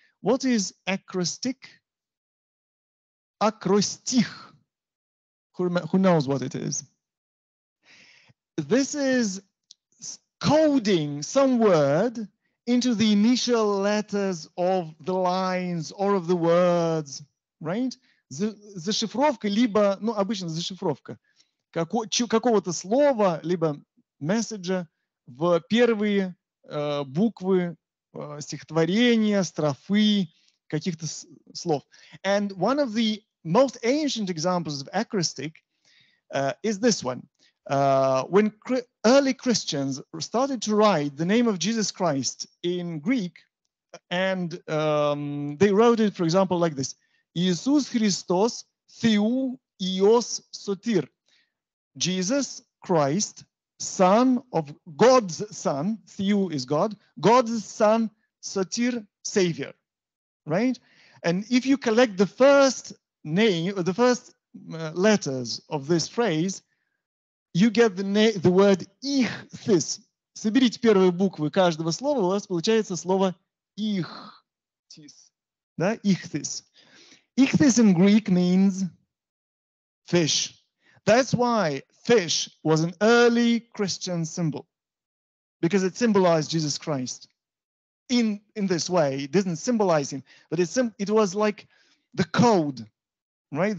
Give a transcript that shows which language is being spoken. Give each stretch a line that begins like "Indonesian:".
English: What is acrostic? Acrostic. Who knows what it is? This is coding some word into the initial letters of the lines or of the words, right?
Russian: Зашифровка, либо, ну, обычно зашифровка какого-то слова, либо месседжа в первые буквы стихотворения, строфы, каких-то слов.
English: And one of the most ancient examples of acrostic is this one. When early Christians started to write the name of Jesus Christ in Greek, and they wrote it, for example, like this: Иисус Христос,
Greek: Θεού Υιός Σωτήρ.
English: Jesus Christ, Son of God's Son, Theou is God, God's Son, Sotir, Savior, right? And if you collect the first name, or the first letters of this phrase, you get the word ichthys.
Russian: Соберите первые буквы каждого слова, у вас получается слово ichthys, да, ichthys.
English: Ichthys in Greek means fish. That's why fish was an early Christian symbol, because it symbolized Jesus Christ in this way. It didn't symbolize him, but it was like the code, right?